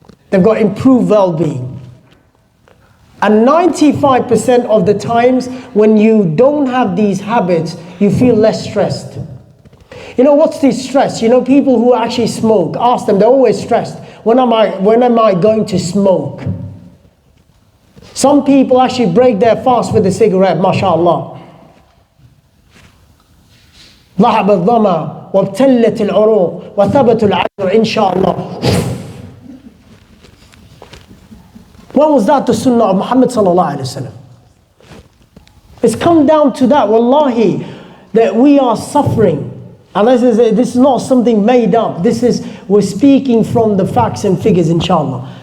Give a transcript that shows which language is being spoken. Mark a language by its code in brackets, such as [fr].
[en] They've got improved well-being. And 95% of the times when you don't have these habits, you feel less stressed. You know, what's this stress? You know, people who actually smoke, ask them, they're always stressed. When am I going to smoke? Some people actually break their fast with a cigarette, mashallah. [ar] ذهب الظما وابتلت العروق وثبت العذر إن شاء الله. [en] When was that the sunnah of Muhammad sallallahu alaihi wasallam? It's come down to that, wallahi, that we are suffering. And this is not something made up. We're speaking from the facts and figures, inshallah.